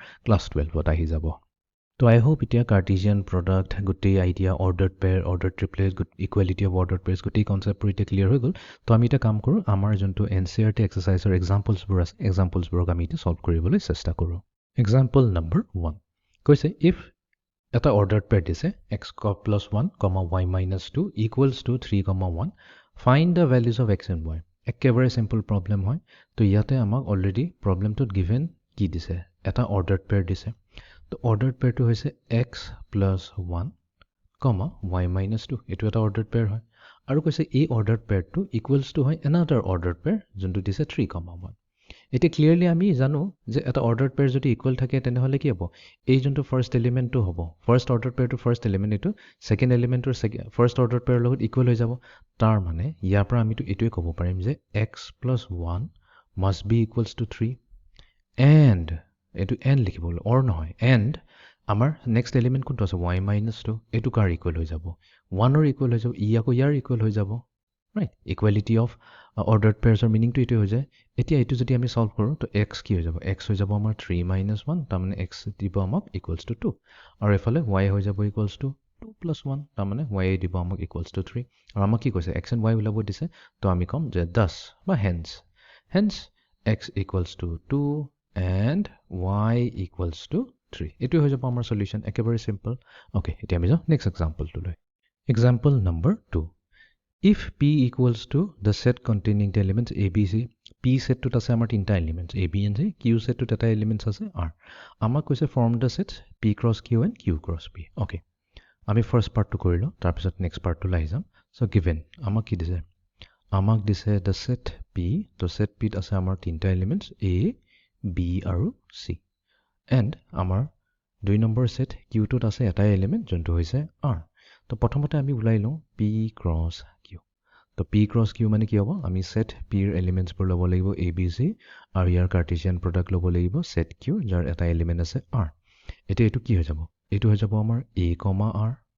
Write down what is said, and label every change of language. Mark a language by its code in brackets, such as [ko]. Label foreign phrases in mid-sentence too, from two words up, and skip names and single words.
[en] class 12ত [as] আহি যাব তো [en] I hope এতিয়া Cartesian product গোটেই idea ordered pair ordered triplet equality of ordered pairs গোটেই কনচেপ্টবোৰ এতিয়া [as] ক্লিয়াৰ হৈ গ'ল তো আমি এতিয়া কাম কৰোঁ আমাৰ যোনটো [en] NCERT exerciseৰ examplesবোৰ [as] আছে এক্সাম্পলছবোৰক আমি এতিয়া ছল্ভ কৰিবলৈ চেষ্টা কৰোঁ [en] example number 1 [as] কৈছে ইফ এটা [en] ordered pair [as] দিছে [en] x plus 1, y minus 2 equals to 3, 1 find the values of x and y [as] একেবাৰে [en] simple problem [as] হয় তো ইয়াতে আমাক [en] already problemটোত given [as] কি দিছে এটা [en] ordered pair [as] দিছে তো [en] ordered pairটো [as] হৈছে [en] x plus 1, y minus 2 [as] এইটো এটা [en] ordered pair [as] হয় আৰু কৈছে এই [en] ordered pairটো equals to [as] হয় [en] another ordered pair [as] যোনটো দিছে 3, 1 এতিয়া ক্লিয়াৰলি আমি জানো যে এটা [en] ordered pair [as] যদি ইকুৱেল থাকে তেনেহ'লে কি হ'ব এই যোনটো [en] first elementটো [as] হ'ব [en] first ordered pairটো first element [as] এইটো [en] second elementৰ first ordered pairৰ [as] লগত ইকুৱেল হৈ যাব তাৰ মানে ইয়াৰ পৰা আমিতো এইটোৱে ক'ব পাৰিম যে [en] x plus 1 must be equals to 3 and [as] এইটো এণ্ড লিখিব অৰ নহয় এণ্ড আমাৰ [en] next element [as] কোনটো আছে [en] y minus 2 [as] এইটো কাৰ ইকুৱেল হৈ যাব 1ৰ ইকুৱেল হৈ যাব ই আকৌ ইয়াৰ ইকুৱেল হৈ যাব [en] right equality of ordered pairsৰ meaningটো [as] এইটোৱে হৈ যায় এতিয়া এইটো যদি আমি ছল্ভ কৰোঁ তো x কি হৈ যাব x হৈ যাব আমাৰ [en] 3 minus 1 [as] তাৰমানে x দিব আমাক [en] equals to 2 [as] আৰু এফালে y হৈ যাব [en] equals to 2 plus 1 [as] তাৰমানে y দিব আমাক [en] equals to 3 [as] আৰু আমাক কি কৈছে [en] x and y [as] ওলাব দিছে তো আমি ক'ম যে thus বা hence [en] x equals to 2 and y equals to 3 [as] এইটোৱে হৈ যাব আমাৰ সলিউশ্যন একেবাৰে [en] simple okay [as] এতিয়া আমি যাওঁ [en] next exampleটোলৈ example number 2 If P equals to the set containing the elements A, B, C, P setটোত [as] আছে আমাৰ তিনিটা [en] elements A, B, and C, Q setটোত এটা elements আছে R [as] আমাক কৈছে [en] form the sets P cross Q and Q cross P okay আমি first partটো [as] কৰিলোঁ তাৰপিছত [en] next partটো [as] আহি যাম [en] so given আমাক [as] কি দিছে আমাক দিছে [en] the set P [as] তো set Pত আছে আমাৰ তিনিটা elements A, B আৰু C and আমাৰ 2 নম্বৰ set Qটোত আছে এটা element যোনটো হৈছে R তো প্ৰথমতে আমি ওলাই লওঁ [en] P cross Q [as] তো [en] P cross Q [as] মানে কি হ'ব আমি set P ৰ এলিমেণ্টছবোৰ ল'ব লাগিব A, B, C আৰু ইয়াৰ [en] Cartesian product [as] ল'ব লাগিব set Q যাৰ এটা এলিমেণ্ট আছে R এতিয়া এইটো কি হৈ যাব এইটো হৈ যাব আমাৰ [en] A, R